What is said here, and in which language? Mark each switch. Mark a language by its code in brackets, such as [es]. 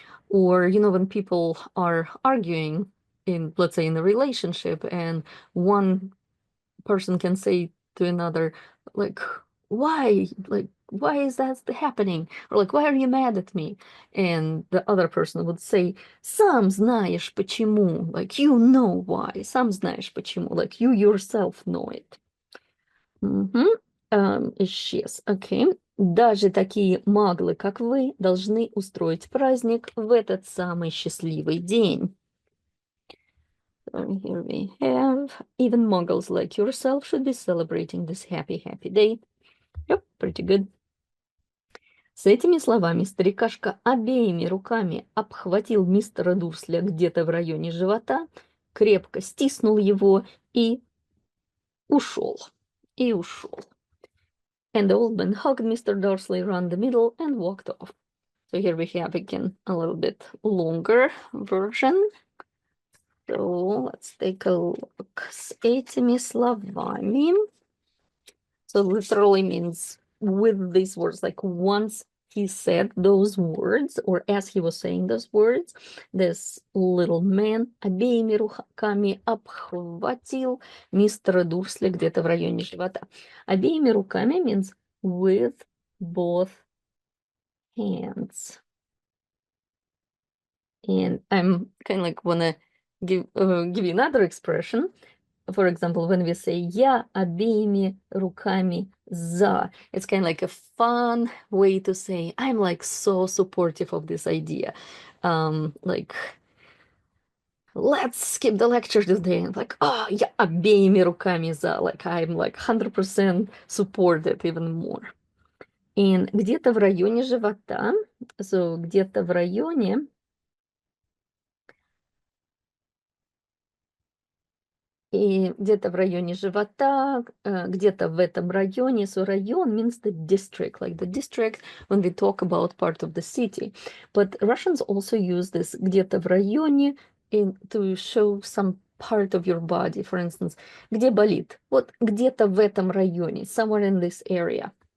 [en] Or, when people are arguing in, let's say, in a relationship, and one person can say to another, like, why is that happening? Or like, why are you mad at me? And the other person would say, [ru] сам знаешь почему, [en] like, you know why, сам знаешь почему, like, you yourself know it. [ru] Исчез, окей. Даже такие маглы, как вы, должны устроить праздник в этот самый счастливый день. [en] Here we have, even muggles like yourself should be celebrating this happy day. Yep, pretty good. [ru] С этими словами старикашка обеими руками обхватил мистера Дурсля где-то в районе живота, крепко стиснул его и ушел. [en] And the old man hugged Mr. Dursley around the middle and walked off. So here we have again a little bit longer version. So let's take a look. [ru] С этими словами. [en] So literally means with these words, like once he said those words, or as he was saying those words, this little man [ru] обеими руками обхватил мистера Дурсли где-то в районе живота. [en] Обеими руками means with both hands. And I'm kind of like wanna give you another expression. For example, when we say [ru] я обеими руками за, [en] it's kind of like a fun way to say I'm like so supportive of this idea. Like, let's skip the lecture today. And like, oh, [ru] я обеими руками за. [en] Like, I'm like 100% supported even more. [ru] And где-то в районе живота, so где-то в районе, и где-то в районе живота, где-то в этом районе. [en] So район means the district, like the district when we talk about part of the city. But Russians also use this [ru] где-то в районе [en] to show some part of your body. [ru] For instance, где болит? Вот где-то в этом районе, [en] somewhere in this area.